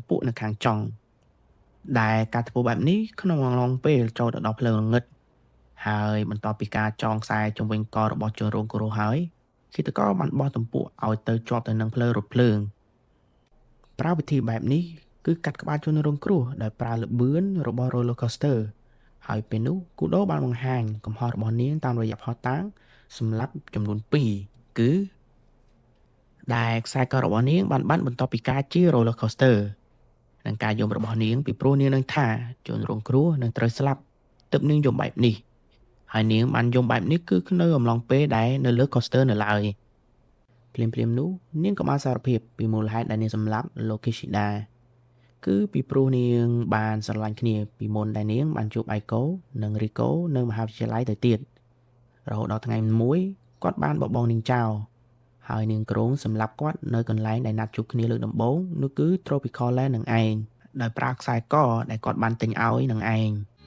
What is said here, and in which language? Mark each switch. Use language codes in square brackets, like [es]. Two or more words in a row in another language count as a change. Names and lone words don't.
[km] ពក់នៅខាងចុងដែលការធ្វើបែបនេះក្នុងអំឡុងពេលចូលទៅដល់ភ្លើងងងឹតហើយបន្ទាប់ពីការចងខ្សែជុំវិញករបស់ជនរងគ្រោះហើយឃាតករបានបោះទំពក់ឲ្យទៅជាប់ទៅនឹងភ្លើងរថភ្លើងប្រើវិធីបែបនេះគឺកាត់ក្បាលជនរង គ្រោះដោយប្រើល្បឿនរបស់ [en] roller coaster [km] ហើយពេលនោះគូដូបានបង្ហាញកំហុសរបស់នាងតាមរយៈផុសតាងសម្រាប់ចំនួន2គឺដែលខ្សែករបស់នាងបានបាត់បន្ទាប់ពីការជិះ roller coaster និងការយំរបស់នាងពីព្រោះនាងនឹងថាជនរងគ្រោះនឹងត្រូវស្លាប់ទើបនាងយំបែបនេះហើយនាងបានយំបែបនេះគឺ នៅអំឡុងពេលដែលនៅលើ coaster នៅឡើយភ្លាមនោះនាងក៏បានសារភាពពីមូលហេតុដែលនាងសម្លាប់លោក Kishida គឺពីព្រោះនាងបានស្រឡាញ់គ្នាពីមុនដែលនាងបានជួប Aiko និង Riko នៅមហាវិទ្យាល័យទៅទៀតរហូតដល់ថ្ងៃមួយគាត់បានបបងនាងចោលហើយនាងក្រុងសម្លាប់គាត់នៅកន្លែងដែលណាត់ជួបគ្នាលើកដំបូងនោះគឺ Tropical Land នឹងឯងដោយប្រើខ្សែកដែលគាត់បានទិញឲ្យនឹងឯង